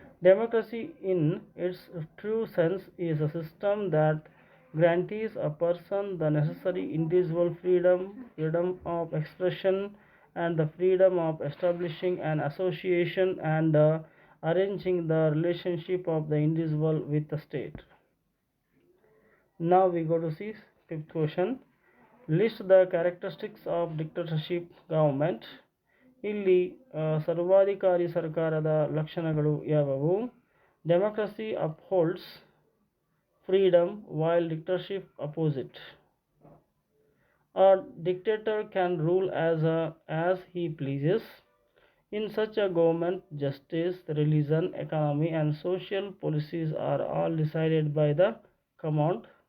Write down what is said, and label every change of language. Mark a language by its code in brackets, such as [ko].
[en] Democracy in its true sense is a system that guarantees a person the necessary individual freedom of expression and the freedom of establishing an association and arranging the relationship of the individual with the state. Now we go to see fifth question. List the characteristics of dictatorship government. [kn] ಇಲ್ಲಿ ಸರ್ವಾಧಿಕಾರಿ ಸರ್ಕಾರದ ಲಕ್ಷಣಗಳು ಯಾವುವು? [en] Democracy upholds freedom while dictatorship opposes it. A dictator can rule as he pleases. In such a government, justice, religion, economy and social policies are all decided by the command.